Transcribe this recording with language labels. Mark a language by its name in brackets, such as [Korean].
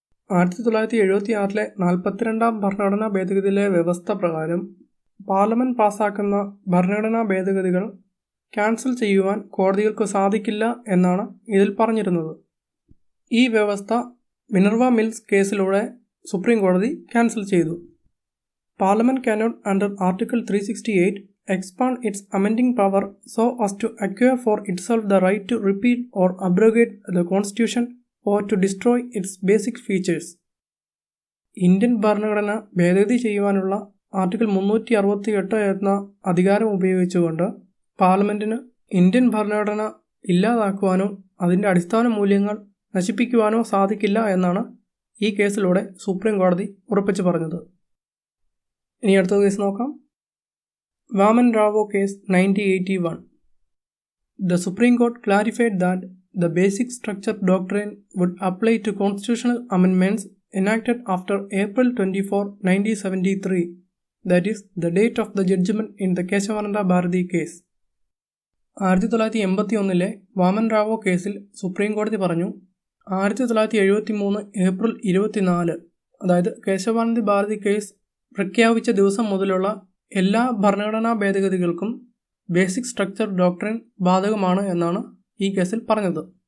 [Malayalam] 1976 42ാം ഭരണഘടനാ ഭേദഗതിയിലെ വ്യവസ്ഥ പ്രകാരം പാർലമെൻറ്റ് പാസാക്കുന്ന ഭരണഘടനാ ഭേദഗതികൾ ക്യാൻസൽ ചെയ്യുവാൻ കോടതികൾക്ക് സാധിക്കില്ല എന്നാണ് ഇതിൽ പറഞ്ഞിരുന്നത്. ഈ വ്യവസ്ഥ മിനർവ മിൽസ് കേസിലൂടെ സുപ്രീം കോടതി ക്യാൻസൽ ചെയ്തു. [English] Parliament cannot under article 368 expand its amending power so as to acquire for itself the right to repeal or abrogate the constitution or to destroy its basic features. [Malayalam] Indian ഭരണഘടന ഭേദഗതി ചെയ്യുവാനുള്ള article 368 എന്ന അധികാരം ഉപയോഗിച്ചുകൊണ്ട് പാർലമെന്റിന് Indian ഭരണഘടന ഇല്ലാതാക്കുവാനോ അതിൻ്റെ അടിസ്ഥാന മൂല്യങ്ങൾ നശിപ്പിക്കുവാനോ സാധിക്കില്ല എന്നാണ് ഈ കേസിലൂടെ സുപ്രീം കോടതി ഉറപ്പിച്ചു പറഞ്ഞത്. ഇനി അടുത്ത കേസ് നോക്കാം. Vaman Rao case 1981. [English] The Supreme Court clarified that the basic structure doctrine would apply to constitutional amendments enacted after April 24, 1973, that is, the date of the judgment in the Keshavananda Bharati case. [Malayalam] 1981 Vaman Rao കേസിൽ supreme കോടതി പറഞ്ഞു, 1973 April 24, അതായത് Kesavananda Bharati case പ്രഖ്യാപിച്ച ദിവസം മുതലുള്ള എല്ലാ ഭരണഘടനാ ഭേദഗതികൾക്കും basic structure doctrine ബാധകമാണ് എന്നാണ് ഈ കേസിൽ പറഞ്ഞത്.